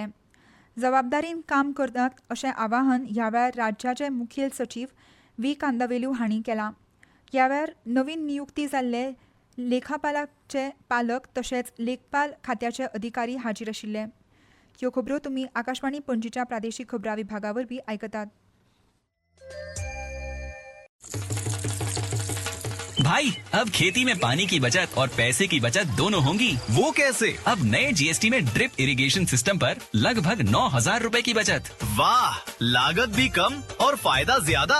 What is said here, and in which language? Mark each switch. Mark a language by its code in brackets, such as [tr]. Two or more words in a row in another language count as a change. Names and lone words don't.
[kok] जबाबदारीन काम करतात अशें आवाहन ह्या वेळार राज्याचे मुखेल सचीव व्ही. कांदावेलू हांणी केलां. ह्या वेळार नवीन नियुक्ती जाल्ले लेखापालाचे पालक तशेंच लेखपाल खात्याचे अधिकारी हाजीर आशिल्ले. ह्यो खबरो तुमी आकाशवाणी पणजीच्या प्रादेशीक खबरां विभागा वरवीं आयकतात. [hi] भाई अब खेती में पानी की बचत और पैसे की बचत दोनों होंगी। वो कैसे? अब नए GST में [en] drip irrigation system [hi] पर लगभग 9,000 रुपए की बचत। वाह, लागत भी कम और फायदा ज्यादा।